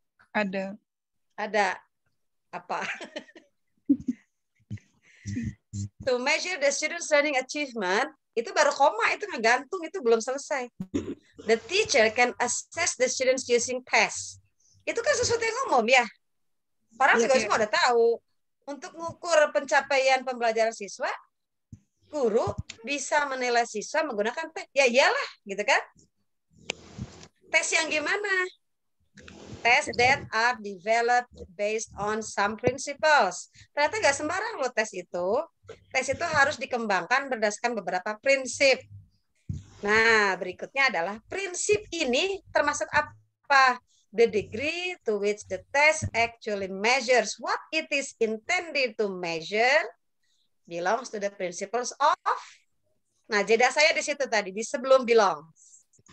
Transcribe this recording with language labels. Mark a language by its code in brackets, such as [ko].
[id] Ada. Ada. Apa? [en] To measure the students' learning achievement, [id] itu baru koma, itu ngegantung, itu belum selesai. [en] The teacher can assess the students using tests. [id] Itu kan sesuatu yang umum ya. Orang juga semua udah tahu. Untuk mengukur pencapaian pembelajaran siswa, guru bisa menilai siswa menggunakan tes. Ya iyalah, gitu kan? Tes yang gimana? [en] Tes that are developed based on some principles. [id] Ternyata nggak sembarang loh tes itu. Tes itu harus dikembangkan berdasarkan beberapa prinsip. Nah, berikutnya adalah prinsip ini termasuk apa? [en] The degree to which the test actually measures what it is intended to measure belongs to the principles of. [id] Nah, jeda saya di situ tadi, di sebelum belongs.